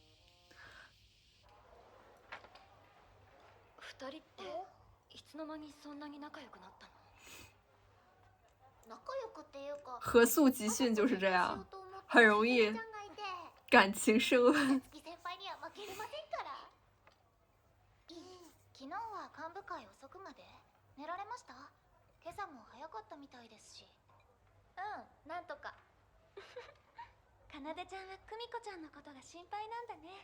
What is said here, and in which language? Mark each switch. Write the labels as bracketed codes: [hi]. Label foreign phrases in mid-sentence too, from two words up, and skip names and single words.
[ja] 二人っていつの間にそんなに仲良くなったの？仲良くっていうか、 [zh] 合宿集训就是这样，很容易感情升温。 [ja] 月先輩には負けれませんから。昨日は幹部会遅くまで寝られました？今朝も早かったみたいですし。なんとか。かなでちゃんは久美子ちゃんのことが心配なんだね。